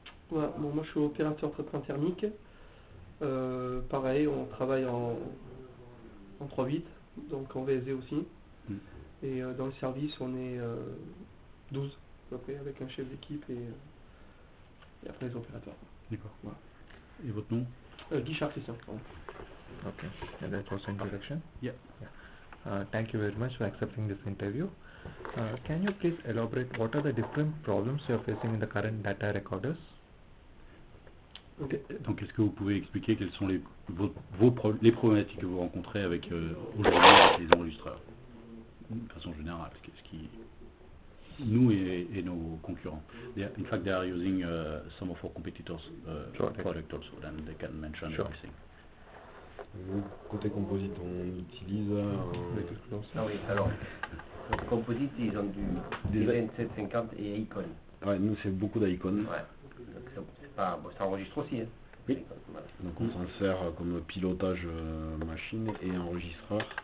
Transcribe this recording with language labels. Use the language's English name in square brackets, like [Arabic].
[French] Voilà, bon, moi je suis opérateur traitement thermique. Pareil, on travaille en 3-8, donc en VSD aussi. Et dans le service, on est 12 à peu près, avec un chef d'équipe et après les opérateurs. D'accord. Voilà. Et votre nom? Guichard Christian. [English] Okay, and that was introduction. Yeah. Thank you very much for accepting this interview. Can you please elaborate what are the different problems you are facing in the current data recorders? Okay. [French] Donc, est-ce que vous pouvez expliquer quelles sont les problématiques que vous rencontrez avec aujourd'hui avec les enregistreurs, de façon générale, qu'est-ce qui nous et nos concurrents? [English] In fact, they are using some of our competitors' product also, then they can mention everything. [French] Nous, côté composite, on utilise Ah oui, alors, composite, ils ont du 2750 et Icon. Ouais, nous c'est beaucoup d'Icon. Ouais, donc ça enregistre aussi. Hein. Oui. Donc on s'en sert comme pilotage machine et enregistreur.